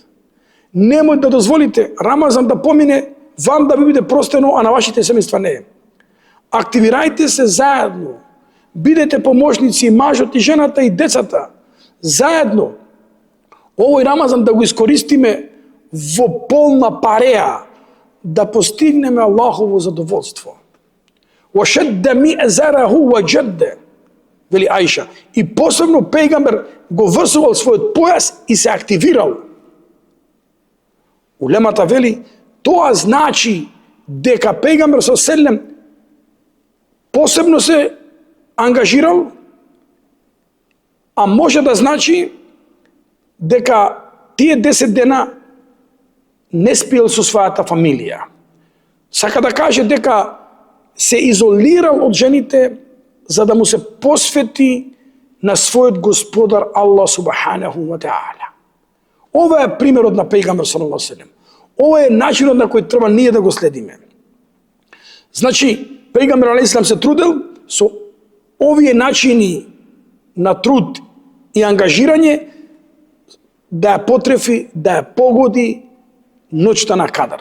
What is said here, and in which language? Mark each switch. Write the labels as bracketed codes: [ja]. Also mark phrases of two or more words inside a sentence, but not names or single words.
[mk] Немој да дозволите Рамазан да помине, вам да ви биде простено, а на вашите семејства не. Активирајте се заедно, бидете помошници и мажот и жената и децата, заедно. Овој Рамазан да го искористиме во полна пареа, да постигнеме Аллахово задоволство. [ar] وَشَدَّ مِئْزَرَهُ وَجَدَّ, [mk] вели Аиша. И посебно пејгамбер го врсувал својот појас и се активирал. Улемата вели, тоа значи дека пејгамбер со селем посебно се ангажирал, а може да значи дека тие 10 дена не спиел со својата фамилија. Сака да каже дека се изолирал од жените за да му се посвети на својот Господар Аллах [ar] سبحانه وتعالى. [mk] Ова е примерот на пејгамбер [ar] صلى الله عليه وسلم. [mk] Ова е начинот на кој треба ние да го следиме. Значи, пејгамбер [ar] عليه السلام [mk] се трудел со овие начини на труд и ангажирање да ја потрефи, да ја погоди ноќта на Кадар.